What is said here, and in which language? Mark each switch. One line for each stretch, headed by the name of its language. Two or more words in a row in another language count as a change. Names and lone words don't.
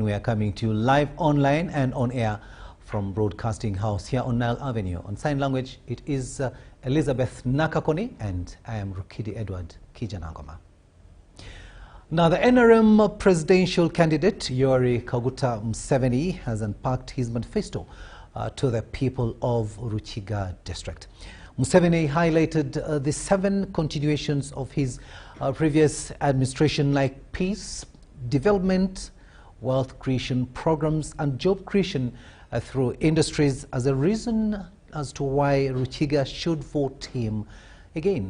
English: We are coming to you live online and on air from Broadcasting House here on Nile Avenue. On sign language, it is Elizabeth Nakakoni and I am Rukidi Edward Kijanangoma. Now, the NRM presidential candidate Yoweri Kaguta Museveni has unpacked his manifesto to the people of Ruchiga district. Museveni highlighted the 7 continuations of his previous administration, like peace, development, wealth creation programs and job creation through industries as a reason as to why Ruchiga should vote him again.